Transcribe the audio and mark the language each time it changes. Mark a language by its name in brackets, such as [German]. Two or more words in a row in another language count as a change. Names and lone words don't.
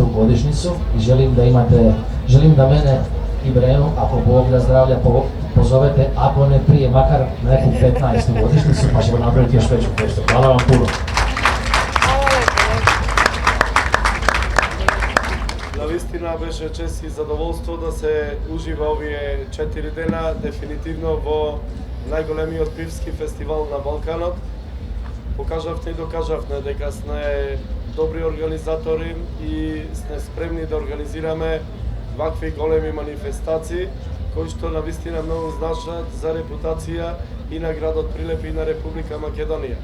[Serbian] godišnjicu i želim da mene i Brenu, ako Bog da zdravlja, pozovete, ako ne prije, makar neku 15. godišnjicu, pa ćemo napraviti još veću festu. Hvala vam puno. [Macedonian] Naистина беше чест и задоволство да се ужива овие 4 дена дефинитивно во најголемиот пивски фестивал на Балканот. Покажавте и докажавте дека сме добри организатори и сме спремни да организираме вакви големи манифестации кои што навистина многу значат за репутација и на градот Прилеп и на Република Македонија.